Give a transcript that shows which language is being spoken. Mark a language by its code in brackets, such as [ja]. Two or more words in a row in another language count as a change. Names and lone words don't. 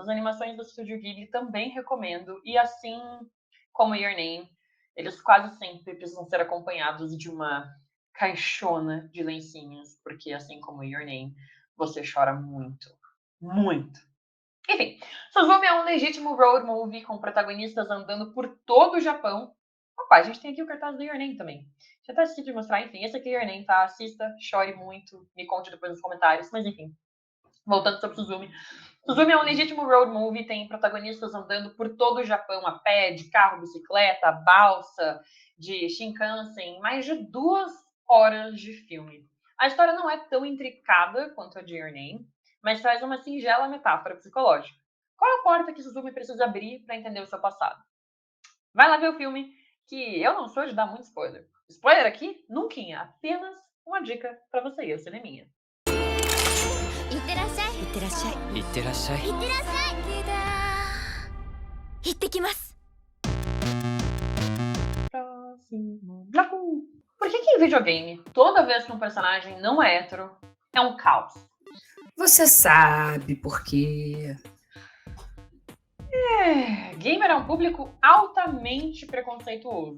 [pt] As animações do estúdio Ghibli também recomendo, e assim como Your Name, eles quase sempre precisam ser acompanhados de uma caixona de lencinhos, porque assim como Your Name, você chora muito, muito. Enfim, Suzumi é um legítimo [en] road movie [pt] com protagonistas andando por todo o Japão. Opa, a gente tem aqui o cartaz do Your Name também. Já até esqueci de mostrar, enfim, esse aqui é Your Name, tá? Assista, chore muito, me conte depois nos comentários, mas enfim. Voltando sobre Suzumi. Suzumi é um legítimo [en] road movie, [pt] tem protagonistas andando por todo o Japão a pé, de carro, bicicleta, balsa, de Shinkansen, mais de 2 horas de filme. A história não é tão intricada quanto a de Your Name, mas traz uma singela metáfora psicológica. Qual é a porta que Suzumi precisa abrir para entender o seu passado? Vai lá ver o filme, que eu não sou de dar muito spoiler. Spoiler aqui? Nunca, apenas uma dica para você ir ao cineminha. [ja] いってらっしゃい。いってらっしゃい。いってらっしゃい。いってらっしゃい。行ってきます。 [pt] Próximo bloco. Por que em videogame, toda vez que um personagem não é hétero, é um caos? Você sabe por quê. Gamer é um público altamente preconceituoso.